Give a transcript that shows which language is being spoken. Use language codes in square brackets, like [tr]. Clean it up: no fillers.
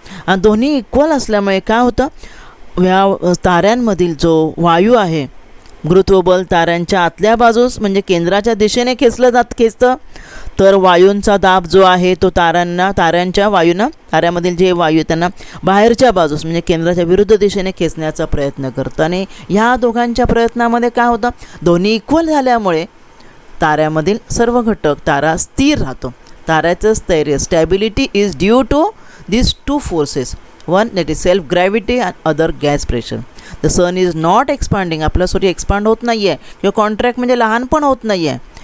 [mr] आणि दोन्ही इक्वल असल्यामुळे काय होतं, ह्या ताऱ्यांमधील जो वायू आहे, गुरुत्वबल ताऱ्यांच्या आतल्या बाजूस म्हणजे केंद्राच्या दिशेने खेचतं, तर वायूंचा दाब जो आहे तो ताऱ्यांच्या वायूंना, ताऱ्यामधील जे वायू त्यांना बाहेरच्या बाजूस म्हणजे केंद्राच्या विरुद्ध दिशेने खेचण्याचा प्रयत्न करतं. आणि ह्या दोघांच्या प्रयत्नामध्ये काय होतं, दोन्ही इक्वल झाल्यामुळे ताऱ्यामधील सर्व घटक, तारा स्थिर राहतो. ताऱ्याचं स्थैर्य, [en] Stability is due to these two forces, one that is self gravity and other gas pressure. The sun is not expanding, [mr] आपला सूर्य एक्सपांड होत नाही आहे किंवा कॉन्ट्रॅक्ट म्हणजे लहान पण होत नाही आहे.